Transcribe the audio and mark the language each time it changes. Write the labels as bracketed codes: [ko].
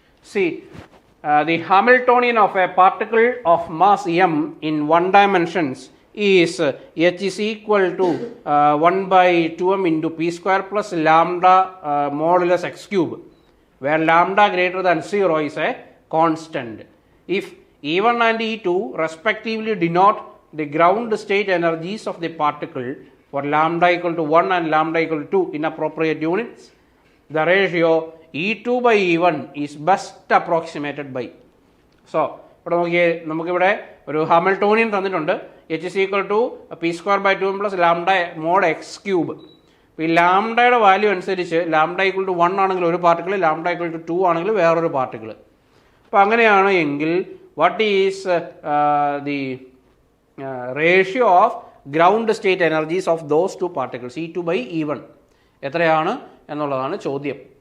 [en] See, the Hamiltonian of a particle of mass m in one dimensions is h is equal to 1 by 2m into p square plus lambda modulus x cube, where lambda greater than 0 is a constant. If E1 and E2 respectively denote the ground state energies of the particle for lambda equal to 1 and lambda equal to 2 in appropriate units, the ratio E2 by E1 is best approximated by. [ml] So, ഇവിടെ നോക്കിയേ, നമുക്കിവിടെ ഒരു Hamiltonian തന്നിട്ടുണ്ട്. [en] h is equal to p square by 2m plus lambda mod x cube. [ml] അപ്പോൾ ഈ ലാംഡയുടെ value അനുസരിച്ച് lambda equal to 1 ആണെങ്കിൽ ഒരു പാർട്ടിക്കിൾ, ലാംഡ ഈക്വൽ ടു 2 ആണെങ്കിൽ വേറൊരു പാർട്ടിക്കിൾ. അപ്പോൾ അങ്ങനെയാണ് എങ്കിൽ [en] what is the ratio of ground state energies of those two particles E2 by E1 [ml] എത്രയാണ് എന്നുള്ളതാണ് ചോദ്യം.